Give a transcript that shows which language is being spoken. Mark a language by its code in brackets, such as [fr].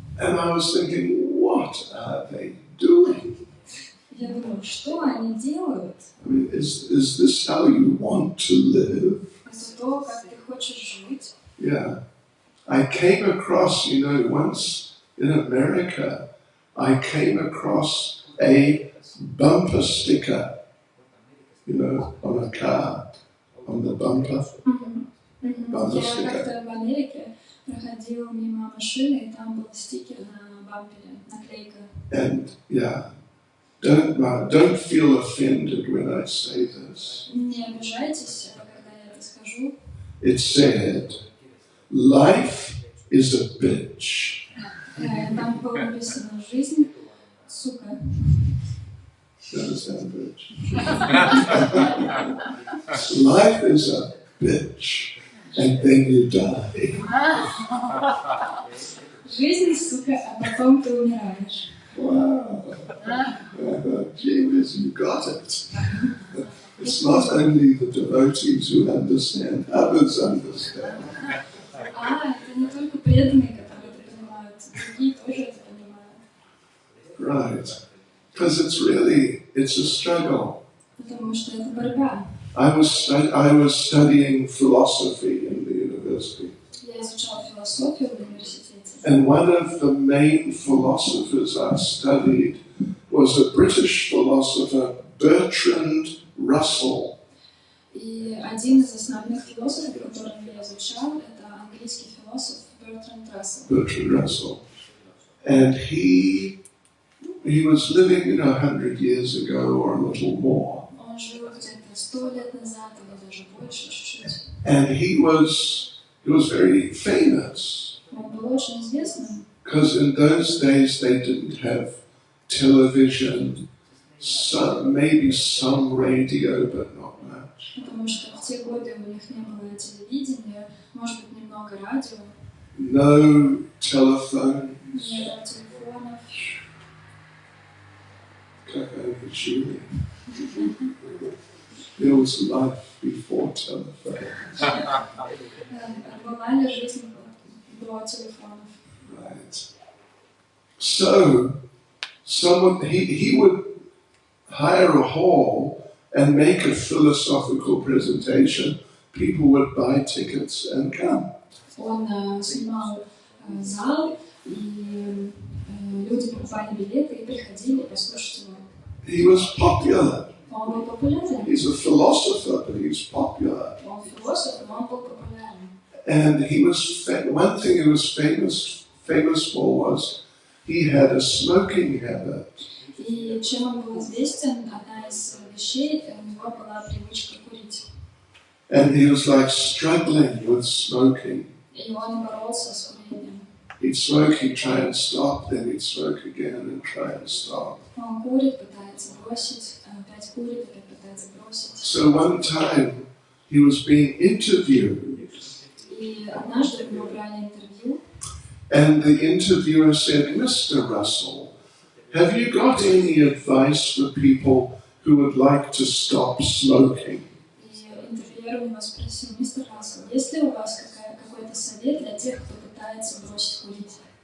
[en] And I was thinking, what are they doing? [ru] Я думаю, что они делают? [en] I mean, is this how you want to live? [ru] Это то, как ты хочешь жить. [en] Yeah. I came across, you know, once in America, I came across a bumper sticker, you know, on a car, on the bumper. Bumper [ru] Я [en] sticker. [ru] как-то в Америке проходила мимо машины, и там был стикер на бампере, наклейка. [en] And yeah, don't feel offended when I say this. [ru] Не обижайтесь, когда я это скажу. [en] It said, life is a bitch. [ru] Там было написано «Жизнь, сука». [en] You understand, bitch? Life is a bitch, and then you die. [ru] Жизнь, сука, а потом ты умираешь. [en] Wow. Genius, you got it. It's not only the devotees who understand, others understand. [ru] Это не только преданные, которые это понимают, другие тоже это понимают. [en] Right. Because it's a struggle. [ru] Потому что это борьба. [en] I was studying philosophy in the university. [ru] Я изучала философию в университете. [en] And one of the main philosophers I studied was a British philosopher, Bertrand Russell. [ru] И один из основных философов, которого я изучал, это английский философ Бертранд Рассел. [en] Bertrand Russell. And he was living, 100 years ago or a little more. [ru] Он жил где-то 100 лет назад, или даже больше, чуть-чуть. [en] And he was very famous. [ru] Он был очень известным. [en] Because in those days they didn't have television, maybe some radio, but not much. [ru] Потому что в те годы у них не было телевидения, может быть, немного радио. [en] No telephones. [ru] Не было телефонов. Как они жили. [en] There was life before telephones. [ru] Была ли жизнь до телефонов? [en] Right. So, he would hire a hall and make a philosophical presentation. People would buy tickets and come. [ru] Он снимал зал, и люди покупали билеты и приходили послушать его. [en] He was popular. [ru] Он был популярен. [en] He's a philosopher, but he's popular. [ru] Он философ, но он был популярен. [en] And one thing he was famous for was he had a smoking habit. [ru] И чем он был известен, одна из вещей, у него была привычка курить. [en] And he was like struggling with smoking. [ru] И он боролся с курением. [en] He'd smoke, he'd try and stop, then he'd smoke again and try and stop. [ru] Он курит, пытается бросить, опять курит, опять пытается бросить. [en] So one time he was being interviewed. [ru] И однажды у него брали интервью. [en] And the interviewer said, Mr. Russell, have you got any advice for people who would like to stop smoking? [ru] И интервьюер у него спросил: мистер Рассел, есть ли у вас какой-то совет для тех, кто пытается бросить курить?